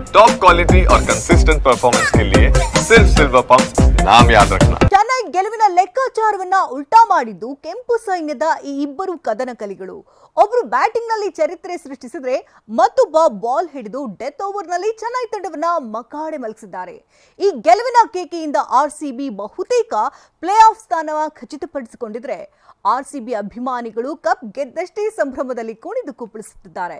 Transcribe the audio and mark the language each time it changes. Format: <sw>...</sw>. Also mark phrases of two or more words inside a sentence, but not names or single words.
<en>top quality</en> <hi>और</hi> <en>consistent performance</en> <hi>के लिए सिर्फ सिल्वर पंप नाम याद रखना।</hi> <kn>ಚೆನ್ನೈ ಗೆಲುವಿನ ಲೆಕ್ಕಾಚಾರವನ್ನ ಉಲ್ಟಾ ಮಾಡಿದ್ದು ಕೆಂಪು ಸೈನ್ಯದ ಈ ಇಬ್ಬರು ಕದನ ಕಲಿಗಳು. ಒಬ್ಬರು ಬ್ಯಾಟಿಂಗ್ ನಲ್ಲಿ ಚರಿತ್ರೆ ಸೃಷ್ಟಿಸಿದ್ರೆ ಮತ್ತೊಬ್ಬ ಬಾಲ್ ಹಿಡಿದು</kn> <en>death over</en> <kn>ನಲ್ಲಿ ಚೆನ್ನೈ ತಂಡವನ್ನ ಮಕಾಡೆ ಮಲಗಿಸಿದ್ದಾರೆ. ಈ ಗೆಲುವಿನ ಕೇಕೆಯಿಂದ ಆರ್ಸಿಬಿ ಬಹುತೇಕ</kn> <en>play off</en> <kn>ಸ್ಥಾನ ಖಚಿತಪಡಿಸಿಕೊಂಡಿದ್ರೆ ಆರ್ಸಿಬಿ ಅಭಿಮಾನಿಗಳು ಕಪ್ ಗೆದ್ದಷ್ಟೇ ಸಂಭ್ರಮದಲ್ಲಿ ಕುಣಿದು ಕುಪ್ಪಳಿಸುತ್ತಿದ್ದಾರೆ.</kn>